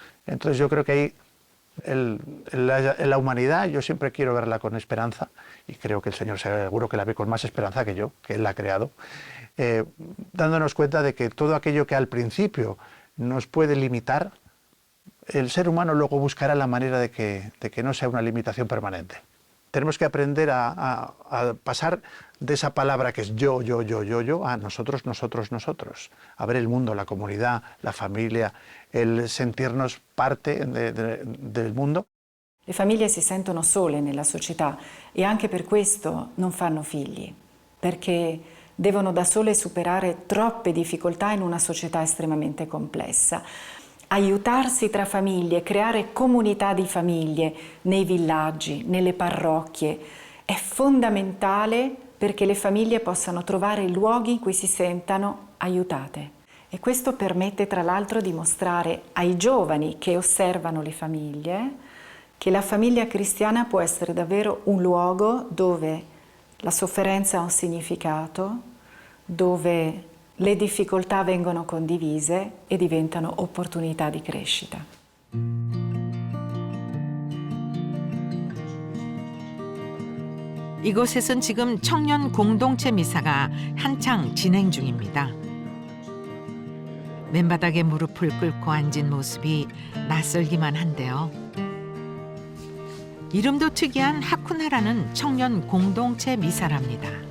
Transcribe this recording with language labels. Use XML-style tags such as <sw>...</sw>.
<es>Entonces yo creo que ahí la humanidad yo siempre quiero verla con esperanza y creo que el Señor seguro que la ve con más esperanza que yo, que Él la ha creado, dándonos cuenta de que todo aquello que al principio nos puede limitar, el ser humano luego buscará la manera de que no sea una limitación permanente. Tenemos que aprender a pasar de esa palabra que es yo, a nosotros, a ver el mundo, la comunidad, la familia, el sentirnos parte del mundo.</es> <it>Le famiglie si sentono sole nella società e anche per questo non fanno figli, perché devono da sole superare troppe difficoltà in una società estremamente complessa. Aiutarsi tra famiglie, creare comunità di famiglie nei villaggi, nelle parrocchie, è fondamentale perché le famiglie possano trovare luoghi in cui si sentano aiutate. E questo permette tra l'altro di mostrare ai giovani che osservano le famiglie che la famiglia cristiana può essere davvero un luogo dove la sofferenza ha un significato, dove le difficoltà vengono condivise e diventano opportunità di crescita.</it> <ko>이곳에선 지금 청년 공동체 미사가 한창 진행 중입니다. 맨바닥에 무릎을 꿇고 앉은 모습이 낯설기만 한데요. 이름도 특이한 하쿠나라는 청년 공동체 미사랍니다.</ko>